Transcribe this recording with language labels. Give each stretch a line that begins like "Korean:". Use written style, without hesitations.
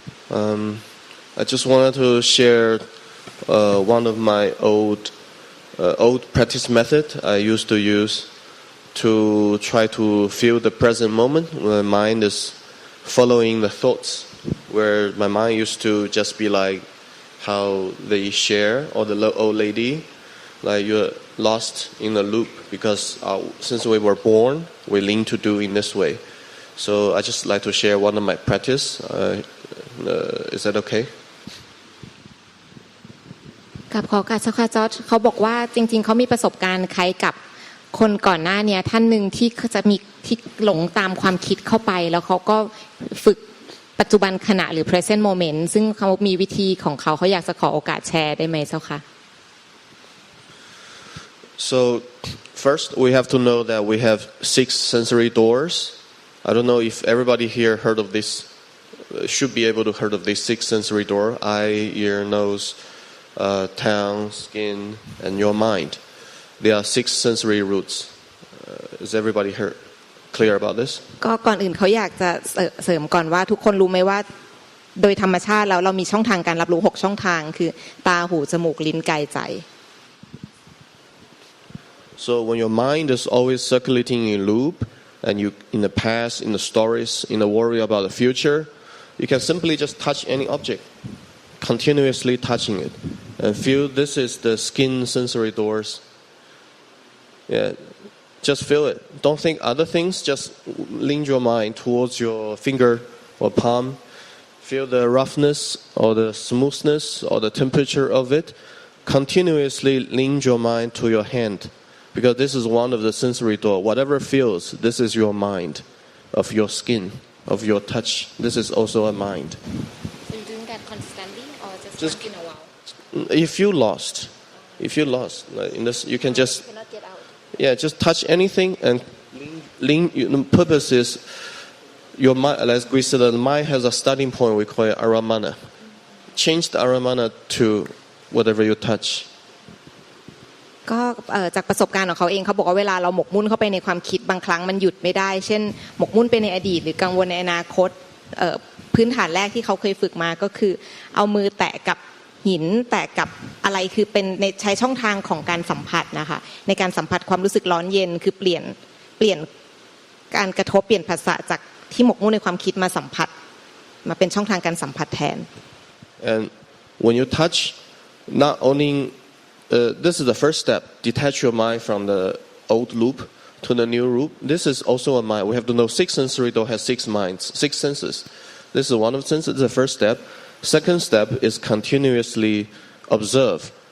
English: I just wanted to share one of my old practice method I used to use to try to feel the present moment when my mind is following the thoughts, where my mind used to just be like how they share, or the old lady, like you're lost in a loop because since we were born, we learn to do in this way. So I just like to share one of my practice. Is that okay?
Thai: กับขอการสักจอร์จเขาบอกว่าจริงๆเขามีประสบการณ์คล้ายกับคนก่อนหน้านี้ท่านหนึ่งที่จะมีที่หลงตามความคิดเข้าไปแล้วเขาก็ฝึกปัจจุบันขณะหรือ
English: present moment
Thai: ซึ่งเขามีวิธีของเขาอยากจะขอโอกาสแชร์ได้ไหมเจ้าค่ะ
English: So first we have to know that we have 6 sensory doors. I don't know if everybody here heard of this, should be able to heard of these 6 sensory door: eye, ear, nose, tongue, skin, and your mind. There are 6 sensory routes. Is everybody clear about this?
Thai: ก็ก่อนอื่นเขาอยากจะเสริมก่อนว่าทุกคนรู้ไหมว่าโดยธรรมชาติแล้วเรามีช่องทางการรับรู้6ช่องทางคือตาหูจมูกลิ้นกายใจ
English: So when your mind is always circulating in loop, and you in the past, in the stories, in the worry about the future, you can simply just touch any object, continuously touching it, and feel this is the skin sensory doors. Yeah, just feel it. Don't think other things. Just lean your mind towards your finger or palm. Feel the roughness or the smoothness or the temperature of it. Continuously lean your mind to your hand. Because this is one of the sensory door. Whatever feels, this is your mind, of your skin, of your touch. This is also a mind. So you're doing that constantly, or just once in a while? If you lost, like in this, you can just you cannot get out. Yeah, just touch anything and lean. The purpose is your mind. As we said, the mind has a starting point. We call it aramana. Change the aramana to whatever you touch.
Thai: ก็จากประสบการณ์ของเขาเองเขาบอกว่าเวลาเราหมกมุ่นเข้าไปในความคิดบางครั้งมันหยุดไม่ได้เช่นหมกมุ่นไปในอดีตหรือกังวลในอนาคตพื้นฐานแรกที่เขาเคยฝึกมาก็คือเอามือแตะกับหินแตะกับอะไรคือเป็นในใช้ช่องทางของการสัมผัสนะคะในการสัมผัสความรู้สึกร้อนเย็นคือเปลี่ยนการกระทบเปลี่ยนภาษาจากที่หมกมุ่นในความคิดมาสัมผัสมาเป็นช่องทางการสัมผัสแทน
English: And when you touch, not only this is the first step. Detach your mind from the old loop to the new loop. This is also a mind. We have to know 6 sensory door has 6 minds, 6 senses. This is one of the senses. The first step. Second step is continuously observe.